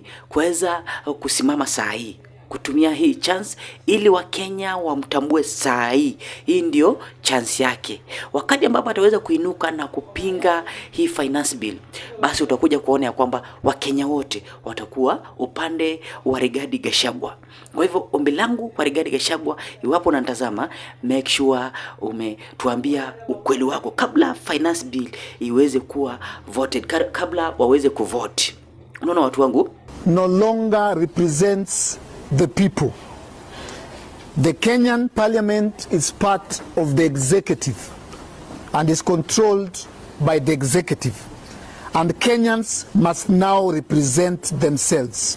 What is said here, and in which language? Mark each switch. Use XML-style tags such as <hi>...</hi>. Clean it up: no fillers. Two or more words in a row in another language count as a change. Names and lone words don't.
<sw>Kuweza kusimama saa hii, kutumia hii chance ili Wakenya wamtambue saa hii. Hii ndio chance yake. Wakati ambapo ataweza kuinuka na kupinga hii</sw> <en>finance bill,</en> <sw>basi utakuja kuona ya kwamba Wakenya wote watakuwa upande wa Rigathi Gachagua. Kwa hivyo ombi langu kwa Rigathi Gachagua, iwapo unatazama,</sw> <en>make sure</en> <sw>umetuambia ukweli wako kabla</sw> <en>finance bill</en> <sw>iweze kuwa voted, kabla waweze kuvote. Unaona watu wangu,</sw> <en>no longer represents the people. The Kenyan parliament is part of the executive and is controlled by the executive. And Kenyans must now represent themselves.</en>